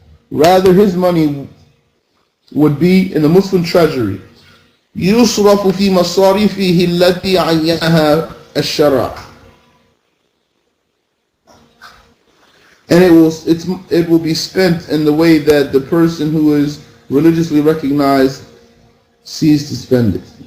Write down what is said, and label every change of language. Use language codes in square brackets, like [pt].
[en] Rather, his money would be in the Muslim treasury. [ar] يصرف في مصاريفه التي عينها الشرع. [en] And it will be spent in the way that the person who is religiously recognized sees to spend it.